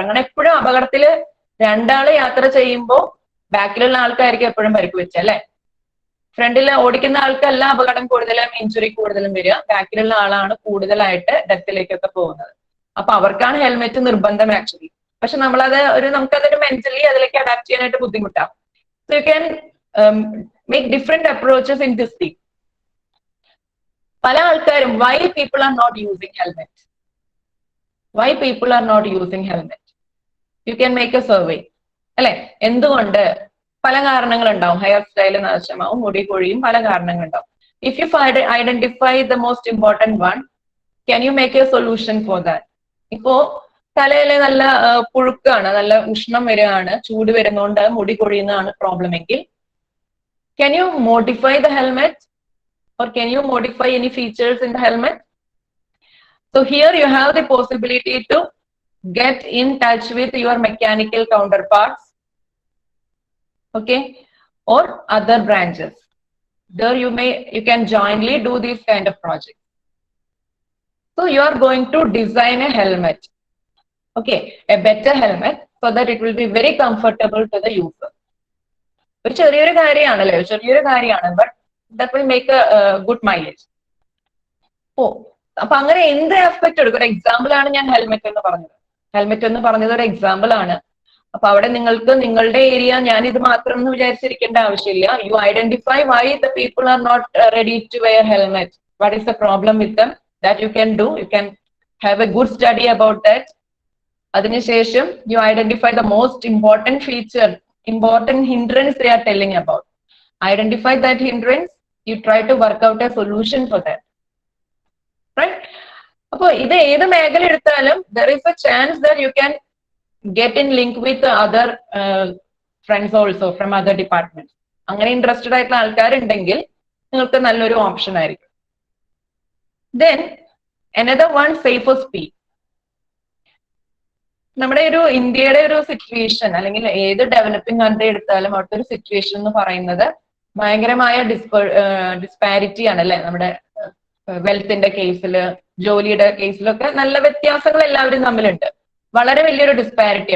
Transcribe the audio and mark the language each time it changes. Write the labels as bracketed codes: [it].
[ml] അങ്ങനെ എപ്പോഴും അപകടത്തില് രണ്ടാള് യാത്ര ചെയ്യുമ്പോൾ ബാക്കിലുള്ള ആൾക്കാർക്ക് എപ്പോഴും പരിക്ക് വെച്ച അല്ലെ. ഫ്രണ്ടിൽ ഓടിക്കുന്ന ആൾക്കല്ല അപകടം കൂടുതലും ഇഞ്ചുറി കൂടുതലും വരിക, ബാക്കിലുള്ള ആളാണ് കൂടുതലായിട്ട് ഡെത്തിലേക്കൊക്കെ പോകുന്നത്. അപ്പൊ അവർക്കാണ് ഹെൽമെറ്റ് നിർബന്ധം ആക്ച്വലി. പക്ഷെ നമ്മളത് നമുക്കതൊരു മെന്റലി അതിലേക്ക് അഡാപ്റ്റ് ചെയ്യാനായിട്ട് ബുദ്ധിമുട്ടാണ്. [en] So you can make different approaches in this thing. [ml] പല ആൾക്കാരും [en] why people are not using helmet? Why people are not using helmet? You can make a survey. [ml] അല്ലെ, എന്തുകൊണ്ട്? പല കാരണങ്ങളുണ്ടാവും. ഹെയർ സ്റ്റൈൽ നാശമാവും, മുടി കൊഴിയും, പല കാരണങ്ങളുണ്ടാവും. [en] If you identify the most important one, can you make a solution for that? [ml] ഇപ്പോ തലയിലെ നല്ല പുഴുക്കാണ്, നല്ല ഉഷ്ണം വരികയാണ്, ചൂട് വരുന്നതുകൊണ്ട് മുടി കൊഴിയുന്നതാണ് പ്രോബ്ലം എങ്കിൽ [en] can you modify the helmet or can you modify any features in the helmet? So here you have the possibility to get in touch with your mechanical counterparts, okay, or other branches. There you can jointly do these kind of projects. So you are going to design a helmet, okay, a better helmet, so that it will be very comfortable to the user. [ml] ഒരു ചെറിയൊരു കാര്യമാണല്ലേ, ചെറിയൊരു കാര്യമാണ്, [en] But that will make a good mileage. [ml] അപ്പൊ അങ്ങനെ എന്ത് aspect എടുക്കും? ഒരു example ആണ് ഞാൻ ഹെൽമെറ്റ് എന്ന് പറഞ്ഞത്. ഹെൽമെറ്റ് എന്ന് പറഞ്ഞത് ഒരു എക്സാമ്പിൾ ആണ്. അപ്പൊ അവിടെ നിങ്ങൾക്ക് നിങ്ങളുടെ ഏരിയ, ഞാൻ ഇത് മാത്രം എന്ന് വിചാരിച്ചിരിക്കേണ്ട ആവശ്യമില്ല. [en] You identify why the people are not ready to wear helmet, what is the problem with them, that you can do. You can have a good study about that. [ml] അതിനുശേഷം [en] You identify the most important feature, important hindrance they are telling about. Identify that hindrance, you try to work out a solution for that, right? [ml] Appo idu edu megala eduthalum [en] there is a chance that you can get in link with other friends also from other departments. [ml] അങ്ങനെ interested ആയിട്ടുള്ള ആൾക്കാർ ഉണ്ടെങ്കിൽ നിങ്ങൾക്ക് നല്ലൊരു option ആയിരിക്കും. [en] Then another one, safer speed. [ml] നമ്മുടെ ഒരു ഇന്ത്യയുടെ ഒരു സിറ്റുവേഷൻ അല്ലെങ്കിൽ ഏത് ഡെവലപ്പിംഗ് കൺട്രി എടുത്താലും അവിടുത്തെ ഒരു സിറ്റുവേഷൻ എന്ന് പറയുന്നത് ഭയങ്കരമായ ഡിസ്പാരിറ്റി ആണ് അല്ലെ. നമ്മുടെ വെൽത്തിന്റെ കേസില്, ജോലിയുടെ കേസിലൊക്കെ നല്ല വ്യത്യാസങ്ങൾ എല്ലാവരും തമ്മിലുണ്ട്, വളരെ വലിയൊരു ഡിസ്പാരിറ്റി.